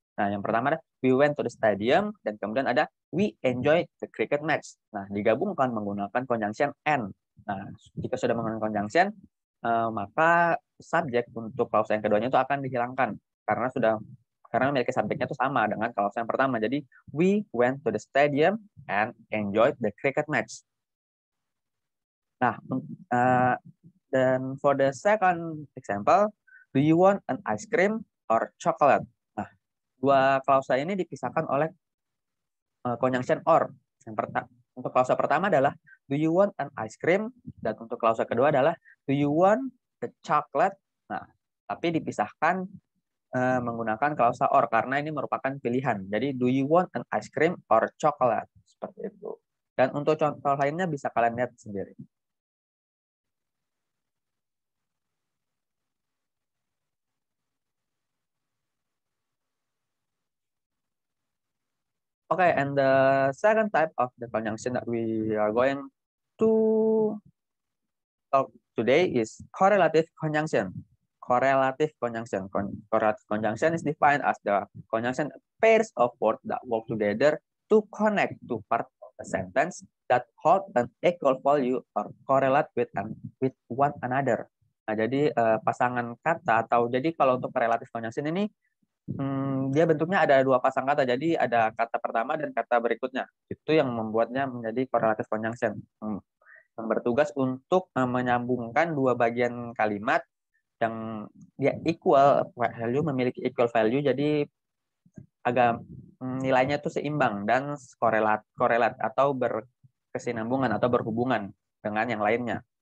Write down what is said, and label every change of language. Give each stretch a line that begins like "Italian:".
Indonesian: Nah, yang pertama ada
English: we went to the stadium
Indonesian: dan kemudian ada
English: we enjoyed the cricket match.
Indonesian: Nah, digabungkan menggunakan conjunction and. Nah, jika sudah menggunakan conjunction, maka subjek untuk klausa yang keduanya itu akan dihilangkan karena memiliki subjeknya itu sama dengan klausa yang pertama. Jadi
English: we went to the stadium and enjoyed the cricket match.
Indonesian: Nah, dan
English: for the second example, do you want an ice cream or chocolate?
Indonesian: Nah, dua klausa ini dipisahkan oleh conjunction or. Untuk klausa pertama adalah
English: do you want an ice cream,
Indonesian: dan untuk klausa kedua adalah
English: do you want the chocolate.
Indonesian: Nah, tapi dipisahkan menggunakan klausa or karena ini merupakan pilihan. Jadi
English: do you want an ice cream or chocolate,
Indonesian: seperti itu. Dan untuk contoh lainnya bisa kalian lihat sendiri.
English: Okay, and the second type of the conjunction that we are going to talk today is correlative conjunction. Correlative conjunction. Correlative conjunction is defined as the conjunction pairs of words that work together to connect two parts of a sentence that hold an equal value or correlate with one another.
Indonesian: Nah, jadi pasangan kata atau jadi kalau untuk correlative conjunction ini dia bentuknya ada dua pasang kata. Jadi ada kata pertama dan kata berikutnya. Itu yang membuatnya menjadi correlative conjunction. yang bertugas untuk menyambungkan dua bagian kalimat yang dia equal value, memiliki equal value, jadi agak nilainya itu seimbang dan korelat atau berkesinambungan atau berhubungan dengan yang lainnya.